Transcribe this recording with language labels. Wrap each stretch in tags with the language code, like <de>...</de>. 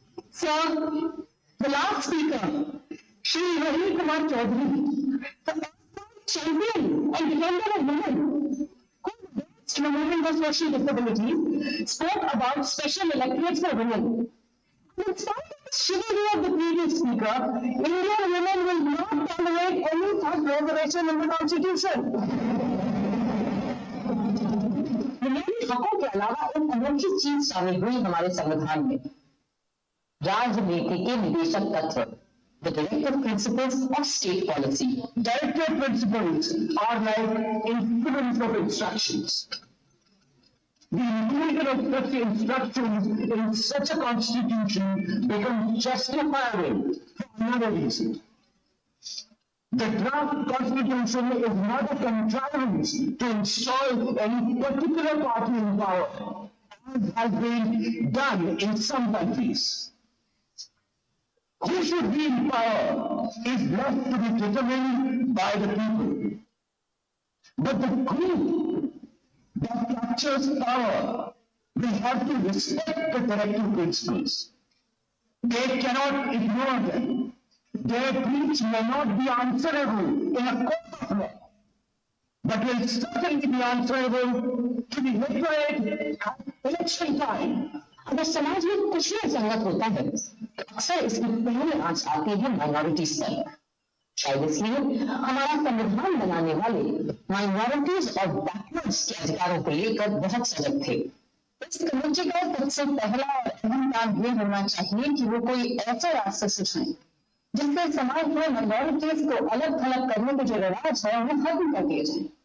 <en>So, the last speaker, Shri Ravi Kumar Chaudhary, the champion and defender of women, who in the movement for social disabilities, spoke about special electorates for women. In spite of the chivalry of the previous speaker, Indian women will not tolerate any such reservation in the constitution.</en> <hi>बुनियादी हकों के अलावा एक अनोखी चीज शामिल हुई हमारे संविधान में, राजनीति के निदेशक तत्व,</hi> <en>the directive principles of state policy. Directive principles are like instruments of instructions. The inclusion of such instructions in such a constitution becomes justifiable for another reason. The draft constitution is not a contrivance to install any particular party in power, as has been done in some countries. Who should be in power is left to be determined by the people. But the group that captures power will have to respect the directive principles. They cannot ignore them. Their breach may not be answerable in a court of law, but will certainly be answerable to the electorate at election time.</en> <hi>अगर समाज में कुछ भी संगत होता है, अक्सर इसकी पहले आंच आती है माइनॉरिटीज पर। शायद इसलिए हमारा संविधान बनाने वाले माइनॉरिटीज और बैकवर्ड्स के अधिकारों को लेकर बहुत सजग थे। इस कमेटी का सबसे पहला और अहम काम ये होना चाहिए कि वो कोई ऐसे रास्ते सुझाएं जिससे समाज में माइनॉरिटीज को अलग थलग करने के जो रिवाज है उन्हें खत्म कर दिए जाए।</hi>